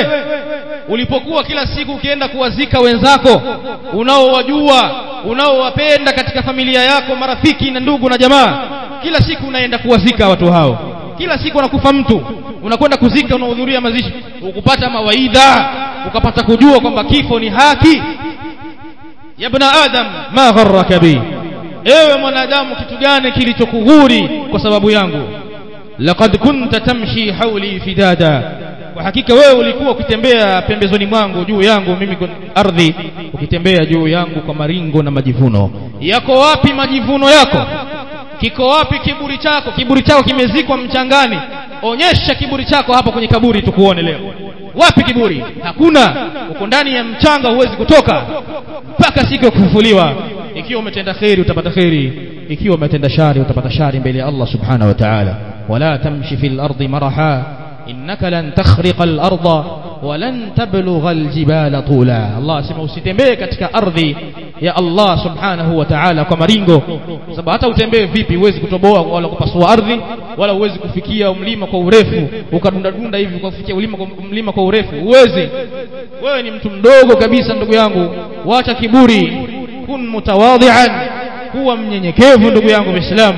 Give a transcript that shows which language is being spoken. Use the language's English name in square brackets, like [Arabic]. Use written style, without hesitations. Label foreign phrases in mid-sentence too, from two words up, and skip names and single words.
[Swahili] Ulipokuwa kila siku ukienda kuwazika wenzako unaowajua, unaowapenda katika familia yako, marafiki na ndugu na jamaa, kila siku unaenda kuwazika watu hao, kila siku anakufa mtu, unakwenda kuzika, unahudhuria mazishi, ukupata mawaidha, ukapata kujua kwamba kifo ni haki. [Arabic] يا ابن آدم ما غرك بي, [Swahili] ewe mwanadamu kitu gani kilichokughuri kwa sababu yangu? [Arabic] لقد كنت تمشي حولي فدادا, [Swahili] kwa hakika wewe ulikuwa ukitembea pembezoni mwangu, juu yangu mimi ardhi, ukitembea juu yangu kwa maringo na majivuno. Yako wapi majivuno yako? Kiko wapi kiburi chako? Kiburi chako kimezikwa mchangani. Onyesha kiburi chako hapa kwenye kaburi tukuone leo. Wapi kiburi? Hakuna. Uko ndani ya mchanga, huwezi kutoka mpaka siku ya kufufuliwa. Ikiwa umetenda khairi utapata khairi, ikiwa umetenda shari utapata shari mbele ya Allah [Arabic] سبحانه وتعالى. ولا تمش في الأرض مرحا إنك لن تخرق الأرض ولن تبلغ الجبال طولا. [Swahili] Allah asema usitembee katika ardhi ya Allah [Arabic] سبحانه وتعالى [Swahili] kwa maringo, sababu hata utembee vipi huwezi kutoboa wala kupasua ardhi, wala huwezi kufikia mlima kwa urefu ukadunda dunda hivi kufikia mlima kwa urefu, huwezi. Wewe ni mtu mdogo kabisa ndugu yangu. Wacha kiburi, [Arabic] كن متواضعا, [Swahili] kuwa mnyenyekevu ndugu yangu Muislamu.